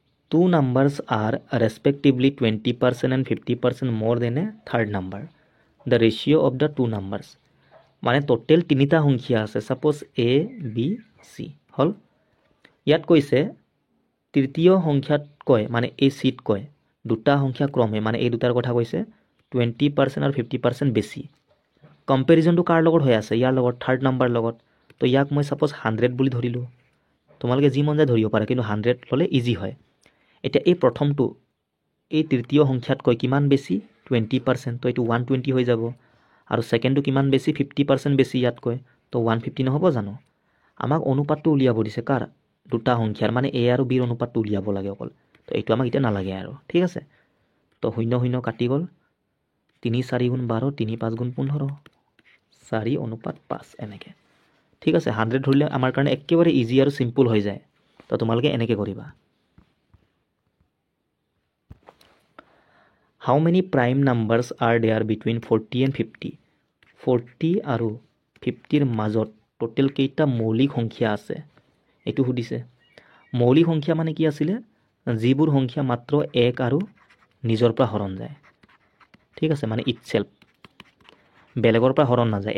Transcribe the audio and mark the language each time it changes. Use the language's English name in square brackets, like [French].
[English] Two numbers are respectively 20% and 50% more than a third number. The ratio of the two numbers. [Assamese] মানে total তিনিটা সংখ্যা আছে, suppose A B C হ'ল। ইয়াত কৈছে তৃতীয় সংখ্যাতকৈ, মানে এই চিতকৈ দুটা সংখ্যা ক্ৰমে, মানে এই দুটাৰ কথা কৈছে, 20% আৰু 50% বেছি। কম্পেৰিজনটো কাৰ লগত হৈ আছে, ইয়াৰ লগত, থাৰ্ড নাম্বাৰ লগত। তো ইয়াক মই ছাপ'জ 100 বুলি ধৰিলোঁ। তোমালোকে যি মন যায় ধৰিব পাৰা, কিন্তু 100 ল'লে ইজি হয়। এতিয়া এই প্ৰথমটো এই তৃতীয় সংখ্যাতকৈ কিমান বেছি, 20%, তো এইটো 120 হৈ যাব। আৰু ছেকেণ্ডটো কিমান বেছি, 50% বেছি ইয়াতকৈ, তো 150 নহ'ব জানো। আমাক অনুপাতটো উলিয়াব দিছে কাৰ, দুটা সংখ্যাৰ, মানে A আৰু Bৰ অনুপাতটো উলিয়াব লাগে অকল। তো এইটো আমাক এতিয়া নালাগে আৰু। ঠিক আছে, তো 0 0 কাটি গ'ল, 3 4 গুণ 12, 3 5 গুণ 15, 4:5 এনেকৈ। ঠিক আছে, 100 ধৰিলে আমাৰ কাৰণে একেবাৰে ইজি আৰু চিম্পুল হৈ যায়। তো তোমালোকে এনেকৈ কৰিবা। [English] How many prime numbers are there between 40 and 50? [Assamese] 40 আৰু 50ৰ মাজত টোটেল কেইটা মৌলিক সংখ্যা আছে, এইটো সুধিছে। মৌলিক সংখ্যা মানে কি আছিলে, যিবোৰ সংখ্যা মাত্ৰ 1 আৰু নিজৰ পৰা হৰণ যায়। ঠিক আছে, মানে ইটছেল্ফ, বেলেগৰ পৰা হৰণ নাযায়।